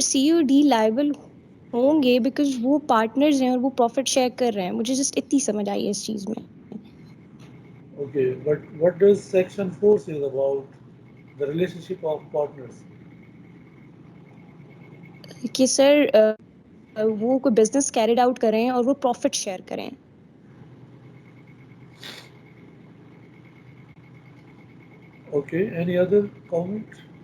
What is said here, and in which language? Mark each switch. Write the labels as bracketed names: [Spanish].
[Urdu] C اور D liable ہوں گے بیکاز وہ پارٹنرز ہیں اور وہ پروفٹ شیئر کر رہے ہیں. مجھے جسٹ اتنی سمجھ آئی ہے اس چیز میں. [English] Okay, but what does Section 4 say about the relationship of partners? [Urdu] کہ سر وہ کوئی بزنس کیریڈ آؤٹ کریں اور وہ پروفٹ شیئر کریں. [English] Okay, any other comment?